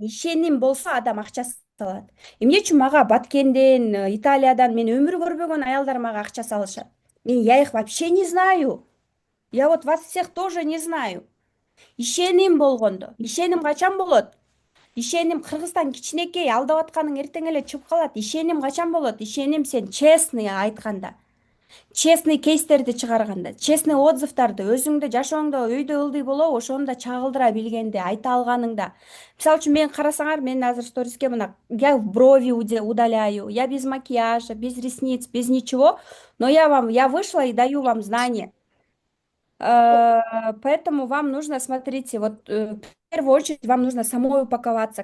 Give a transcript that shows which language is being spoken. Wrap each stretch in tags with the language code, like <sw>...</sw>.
<ky>Ишеним болсо адам акча салат. Эмне үчүн мага Баткенден, Италиядан мен өмүр көрбөгөн аялдар мага акча салышат?</ky> <ru>Я их вообще не знаю. Я вот вас всех тоже не знаю.</ru> <ky>Ишеним болгондо. Ишеним качан болот? Ишеним Кыргызстан кичинекей, алдап атканың эртең эле чыгып калат. Ишеним качан болот? Ишеним сен честный айтканда. Честный кейстерди чыгарганда, честный отзывдарды өзүңдө жашооңдо өйдө ылдый болобу, ошону да чагылдыра билгенде, айта алганыңда. Мисалы үчүн мен карасаңар, мен азыр сториске мына</ky> <ru>я брови удаляю, я без макияжа, без ресниц, без ничего, но я вышла и даю вам знания. Поэтому вам нужно, смотрите, вот в первую очередь вам нужно самой упаковаться.</ru>